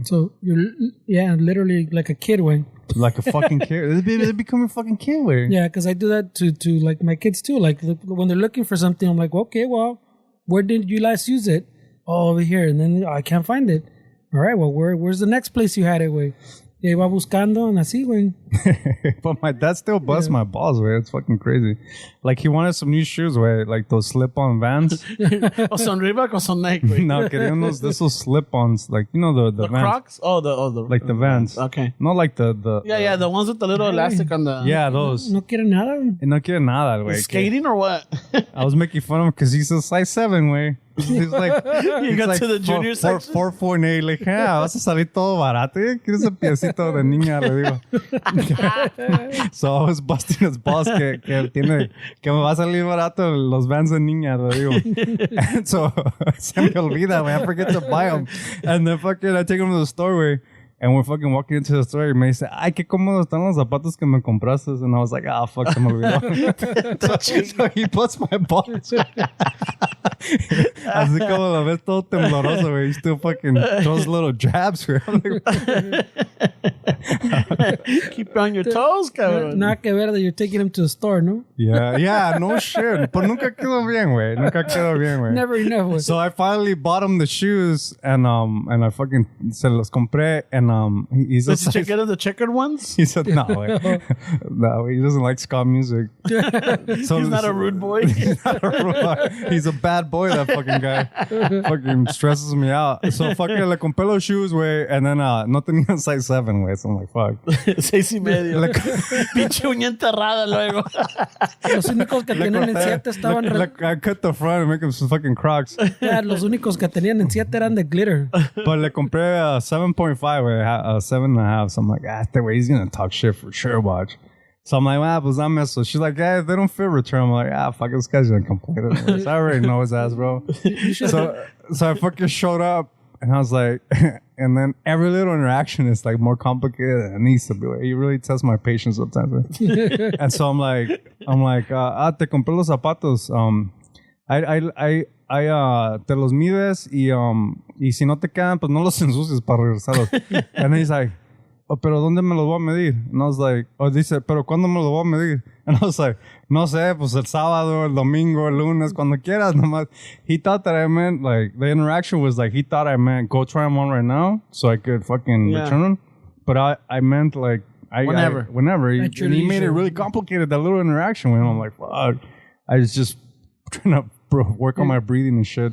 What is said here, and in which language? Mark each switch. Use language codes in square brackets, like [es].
[en] So you're literally like a kid, way. Like a fucking kid. They become a fucking kid, way. Yeah, because I do that to like my kids too. Like when they're looking for something, I'm like, okay, well, where did you last use it? Oh, over here. And then I can't find it. All right, well, where's the next place you had it, way? [es] Y iba buscando and así, güey. [en] But my dad still busts my balls, güey. It's fucking crazy. Like, he wanted some new shoes, güey. Like those slip-on Vans. [es] O son Reebok o son Nike, güey. No, quería [en] those slip-ons. Like, you know, the Vans. Crocs? Oh, the like the Vans. Okay. Not like the Yeah, the ones with the little elastic on the... Yeah, those. [es] No quiere nada, güey. No quiere nada, güey. [en] Skating or what? I was making fun of him because he's a size 7, güey. He's like, you got like to the junior section. [es] 4.8. Like, vas a salir todo barato. ¿Quieres un piecito de niña? Le digo. [en] So I was busting his balls [es] que me va a salir barato los Vans de niña. Le digo. [en] And so [es] se me olvida, [en] güey. I forget to buy them. And then fucking I take him to the store, güey. And we're fucking walking into the store [es] y me dice, ay, qué cómodos están los zapatos que me compraste. [en] And I was like, fuck, [es] se me olvidó. [en] So he puts my balls. [es] Así como lo ves todo tembloroso, güey. [en] He still fucking throws little jabs, güey. Keep on your toes, cabrón. [es] Nada que ver [en] that you're taking him to the store, ¿no? Yeah, no shit. [es] Pero nunca quedó bien, güey. [en] Never enough, güey. So I finally bought him the shoes and I fucking [es] se los compré [en] and he's a Did you get the checkered ones? He said no, no, he doesn't like ska music. So He's not a rude boy. He's not a rude boy. He's a bad boy. That fucking guy fucking stresses me out. So fucking [es] le compré los [en] shoes, güey, and then [es] no tenía [en] size 7, güey. So I'm like, fuck. [es] 6.5. Pinche uña enterrada luego. Los únicos que tenían en 7 estaban... [en] I cut the front and make him some fucking Crocs. [es] Los únicos que tenían en 7 eran de glitter. But le compré 7.5, güey, 7.5. [en] So I'm like, [es] este güey, [en] he's gonna talk shit for sure, watch. So I'm like, [es] pues dame eso. [en] She's like, they don't fit return. I'm like, fuck, this guy's gonna complain. So I already know his ass, bro. So I fucking showed up and I was like, and then every little interaction is like more complicated than it needs to be. Like, you really test my patience sometimes. Right? And so I'm like, [es] te compré los zapatos. Te los mides y si no te quedan, pues no los ensucies para regresarlos. [en] And then he's like, [es] pero ¿dónde me los voy a medir? [en] And I was like, [es] dice, pero ¿cuándo me los voy a medir? [en] And I was like, [es] no sé, pues el sábado, el domingo, el lunes, cuando quieras, nomás. [en] He thought that I meant, like, the interaction was like, he thought I meant, go try them on right now so I could fucking return them. But I meant, like, whenever. And he made it really complicated, that little interaction with him. I'm like, fuck. I was just trying to work on my breathing and shit.